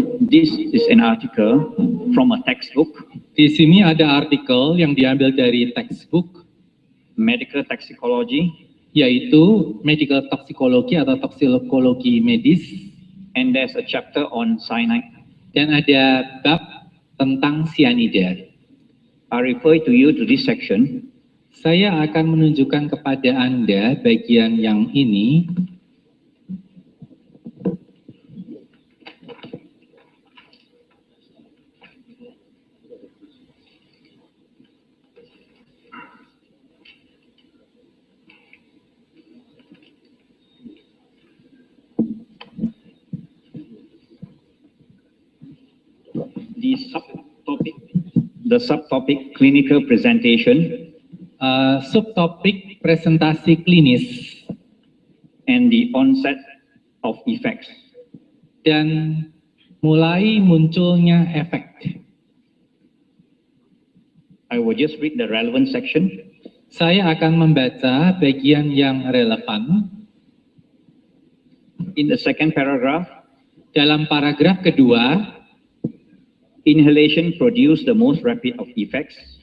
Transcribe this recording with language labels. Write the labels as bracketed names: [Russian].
[English] This is an article from a textbook, [Indonesian] Di sini ada artikel yang diambil dari textbook, [English] Medical Toxicology, [Indonesian] yaitu medical toxicology atau toksikologi medis, [English] and there's a chapter on cyanide. [Indonesian] dan ada bab tentang cyanida. [English] I refer to you to this section. [Indonesian] Saya akan menunjukkan kepada Anda bagian yang ini. [English] The subtopic clinical presentation [Indonesian] Subtopik presentasi klinis [English] and the onset of effects. [Indonesian] dan mulai munculnya efek. [English] I will just read the relevant section. [Indonesian] Saya akan membaca bagian yang relevan. [English] In the second paragraph, [Indonesian] Dalam paragraf kedua, [English] inhalation produce the most rapid of effects.